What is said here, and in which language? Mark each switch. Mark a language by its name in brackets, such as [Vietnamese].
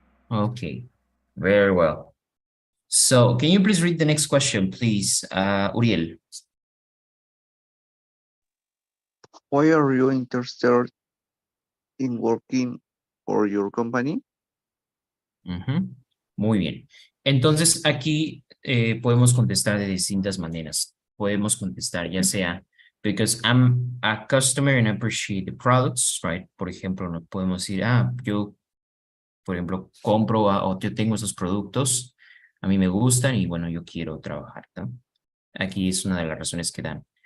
[English] Okay, very well. So can you please read the next question, please, Uriel? Why are you interested in working for your company? [Spanish] Ujú. Muy bien. Entonces, aquí podemos contestar de distintas maneras. Podemos contestar ya sea [English] because I'm a customer and I appreciate the products, [Spanish] right? Por ejemplo, no podemos decir, yo, por ejemplo, compro o yo tengo esos productos, a mí me gustan y bueno, yo quiero trabajar, ¿no? Aquí es una de las razones que dan.